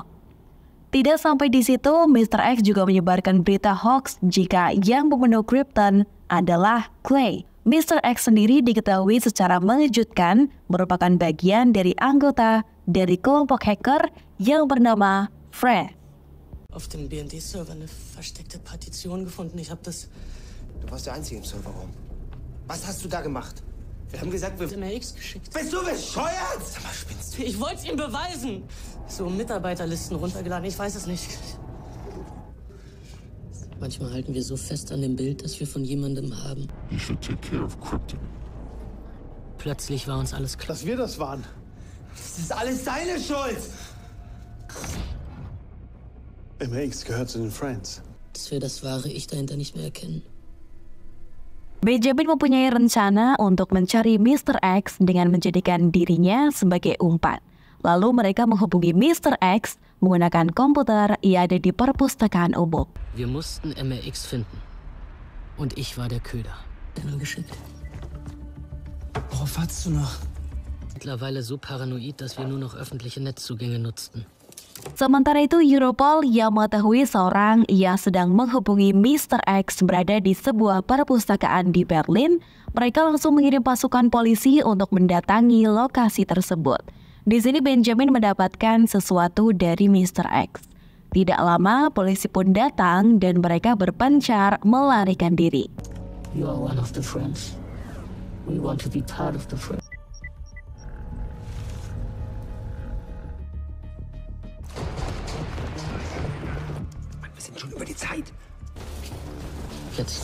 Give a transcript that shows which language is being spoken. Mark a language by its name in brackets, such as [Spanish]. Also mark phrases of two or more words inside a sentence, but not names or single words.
[Indonesian] Tidak sampai di situ, Mr. X juga menyebarkan berita hoax jika yang membunuh Krypton adalah Clay. Mr. X sendiri diketahui secara mengejutkan merupakan bagian dari anggota dari kelompok hacker yang bernama Fred. [German] Auf dem BND-Server eine versteckte Partition gefunden. Ich habe das... Du warst der Einzige im Serverraum. Was hast du da gemacht? Wir haben gesagt, wir... MRX geschickt. Bist du bescheuert? Sag mal, spinnst du? Ich wollte es ihm beweisen. So Mitarbeiterlisten runtergeladen, ich weiß es nicht. Manchmal halten wir so fest an dem Bild, das wir von jemandem haben. [English] You should take care of Krypton. [German] Plötzlich war uns alles klar. Dass wir das waren. Das ist alles deine Schuld! MX gehört zu den Friends. Dass wir das wahre Ich dahinter nicht mehr erkennen. [Indonesian] Benjamin mempunyai rencana untuk mencari Mr. X dengan menjadikan dirinya sebagai umpan. Lalu mereka menghubungi Mr. X menggunakan komputer yang ada di perpustakaan umum. [German] Wir mussten MRX finden. Und ich war der Köder. Der nur geschickt. Worauf wartest du noch? Mittlerweile so paranoid, dass wir nur noch öffentliche Netzzugänge nutzten. [Indonesian] Sementara itu, Europol yang mengetahui seorang yang sedang menghubungi Mr. X berada di sebuah perpustakaan di Berlin, mereka langsung mengirim pasukan polisi untuk mendatangi lokasi tersebut. Di sini Benjamin mendapatkan sesuatu dari Mr. X. Tidak lama, polisi pun datang dan mereka berpencar melarikan diri. [English] You are one of the friends. We want to be part of the friends. [German] Wir sind schon über die Zeit. Jetzt.